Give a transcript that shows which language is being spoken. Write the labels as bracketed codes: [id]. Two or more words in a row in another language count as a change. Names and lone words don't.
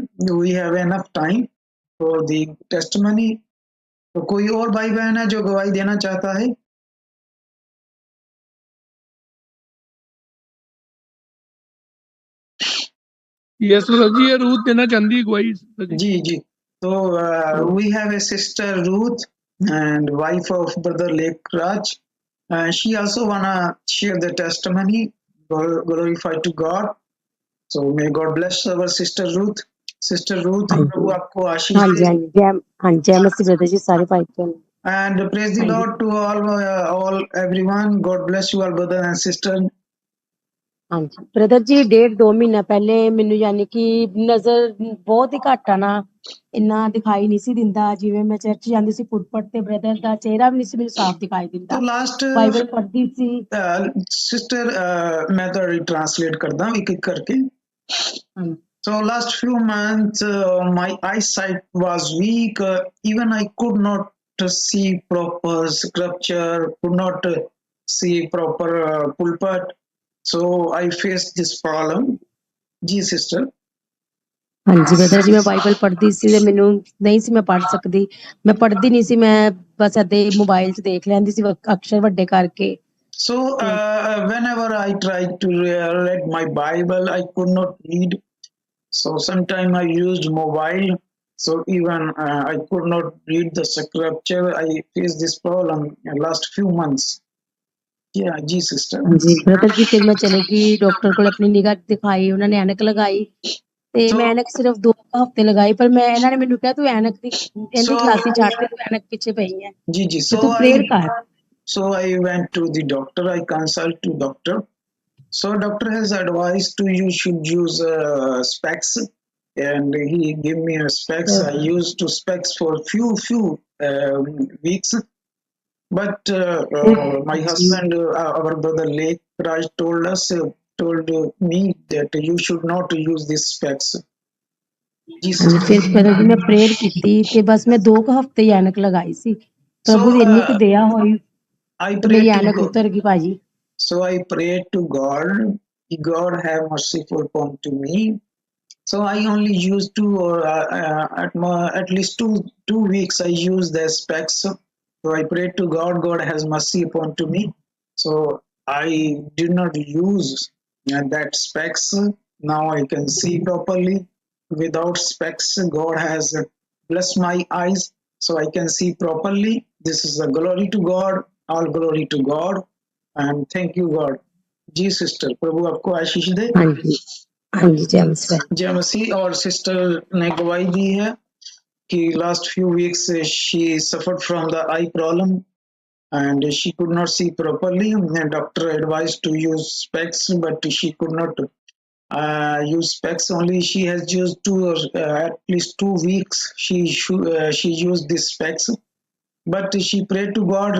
[en] We have enough time for the testimony. [hi] तो कोई और भाई बहन है जो गवाही देना चाहता है? [en] yes brother [hi] जी, ये रूथ देना चाहती है गवाही ब्रदर जी। जी जी, तो [en] we have a sister Ruth and wife of brother Lake Raj. She also wanna share the testimony. Glorify to God. So may God bless our sister Ruth. Sister Ruth, [hi] हाँ प्रभु जी आपको आशीष हाँ जी दे। हाँ जी जय मसीह ब्रदर जी, सारे भाई बहन। [en] And praise the [hi] हाँ जी [en] Lord to all everyone. God bless you all, brother and sister. [hi] हाँ जी ब्रदर जी, [pa] 1.5-2 ਮਹੀਨਾ ਪਹਿਲੇ ਮੈਨੂੰ ਯਾਨੀ ਕਿ ਨਜ਼ਰ ਬਹੁਤ ਹੀ ਘੱਟ ਆ ਨਾ, ਇੰਨਾ ਦਿਖਾਈ ਨਹੀਂ ਸੀ ਦਿੰਦਾ। ਜਿਵੇਂ ਮੈਂ ਚਰਚ ਜਾਂਦੀ ਸੀ ਪੁੱਟਪਟ ਤੇ ਬ੍ਰਦਰ ਦਾ ਚਿਹਰਾ ਵੀ ਨਹੀਂ ਸੀ ਮੈਨੂੰ ਸਾਫ਼ ਦਿਖਾਈ [hi] तो [pa] ਦਿੰਦਾ। [hi] लास्ट [pa] ਬਾਈਬਲ ਪੜ੍ਹਦੀ ਸੀ। [hi] सिस्टर मैं तो ट्रांसलेट करता हूँ एक एक करके। हाँ जी [en] So last few months, my eyesight was weak. Even I could not see proper scripture, could not see proper pulpit. So I faced this problem. [hi] जी sister. [pa] ਹਾਂਜੀ ਬ੍ਰਦਰ ਜੀ, ਮੈਂ ਬਾਈਬਲ ਪੜ੍ਹਦੀ ਸੀ ਤੇ ਮੈਨੂੰ ਨਹੀਂ ਸੀ ਮੈਂ ਪੜ੍ਹ ਸਕਦੀ। ਮੈਂ ਪੜ੍ਹਦੀ ਨਹੀਂ ਸੀ, ਮੈਂ ਬਸ ਏਦਾਂ ਹੀ ਮੋਬਾਈਲ 'ਚ ਦੇਖ ਲੈਂਦੀ ਸੀ ਅਕਸ਼ਰ ਵੱਡੇ ਕਰਕੇ। [en] So whenever I tried to read my Bible, I could not read. So sometime I used mobile. So even I could not read the scripture. I faced this problem in last few months. Yeah, [hi] जी sister. [pa] ਹਾਂਜੀ ਬ੍ਰਦਰ ਜੀ, ਫਿਰ ਮੈਂ ਚਲੇ ਗਈ ਡਾਕਟਰ ਕੋਲ, ਆਪਣੀ ਨਿਗਾਹ ਦਿਖਾਈ, ਉਹਨਾਂ ਨੇ ਐਨਕ ਲਗਾਈ ਤੇ ਮੈਂ [en] So [pa] ਐਨਕ ਸਿਰਫ 2 ਹਫ਼ਤੇ ਲਗਾਈ, ਪਰ ਮੈਂ ਇਹਨਾਂ ਨੇ ਮੈਨੂੰ ਕਿਹਾ ਤੂੰ ਐਨਕ ਦੀ ਇਹਦੀ [en] so [pa] ਖਲਾਸੀ ਛੱਡ ਦੇ, ਤੂੰ ਐਨਕ ਪਿੱਛੇ ਪਈ ਹੈ [hi] जी जी. [pa] ਤੇ ਤੂੰ ਪ੍ਰੇਅਰ ਕਰ। [en] So I went to the doctor. I consult to doctor. So doctor has advised to you should use specs, and he gave me a specs. I used to specs for few weeks. But my husband, our brother Lake Raj, told me that you should not use these specs. [hi] जी [pa] ਹਾਂਜੀ [en] sister. [pa] ਫਿਰ ਬ੍ਰਦਰ ਜੀ ਮੈਂ ਪ੍ਰੇਅਰ ਕੀਤੀ ਤੇ ਬਸ ਮੈਂ 2 ਹਫ਼ਤੇ ਹੀ ਐਨਕ ਲਗਾਈ ਸੀ। [en] So [pa] ਪ੍ਰਭੂ ਦੀ ਇੰਨੀ ਕੁ ਦਇਆ ਹੋਈ [en] I [pa] ਤੇ ਮੇਰੀ [en] prayed to [pa] ਐਨਕ [en] God. [pa] ਉਤਰ ਗਈ ਭਾਜੀ। [en] So I prayed to God. God have merciful upon to me. So I only used at least two weeks. I used the specs. So I prayed to God. God has mercy upon to me. So I did not use that specs. Now I can see properly. Without specs, God has blessed my eyes, so I can see properly. This is a glory to God. All glory to God. And thank you, God. [hi] जी सिस्टर, प्रभु आपको आशीष दे। [pa] ਹਾਂਜੀ ਹਾਂਜੀ ਜੈ ਮਸੀਹ। [hi] जय मसीह। और सिस्टर ने गवाही दी है कि [en] last few weeks she suffered from the eye problem and she could not see properly. The doctor advised to use specs, but she could not use specs. Only she has used at least 2 weeks. She used this specs, but she prayed to God.